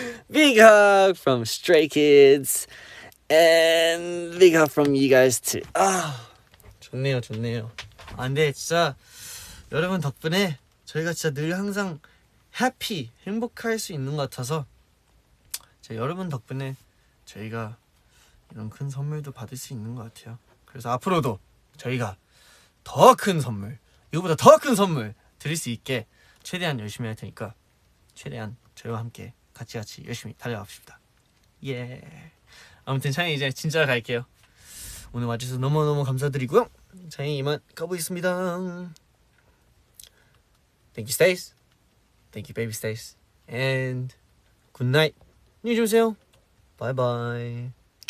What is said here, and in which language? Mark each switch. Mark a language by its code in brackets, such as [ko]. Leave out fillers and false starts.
[en] Big hug from Stray Kids and big hug from you guys too. [ko] 좋네요. 근데 진짜 여러분 덕분에 저희가 진짜 늘 항상 해피, 행복할 수 있는 것 같아서 여러분 덕분에 저희가 이런 큰 선물도 받을 수 있는 것 같아요. 그래서 앞으로도 저희가 더 큰 선물, 이거보다 더 큰 선물 드릴 수 있게 최대한 열심히 할 테니까 최대한 저희와 함께 같이 열심히 달려갑시다. 예. 아무튼 찬이 이제 진짜 갈게요. 오늘 와주셔서 너무너무 감사드리고요. 찬이 이만 가보겠습니다. [en] Thank you, Stace. Thank you, baby Stace. And good night. [ko] 안녕히 주무세요. [en] Bye bye.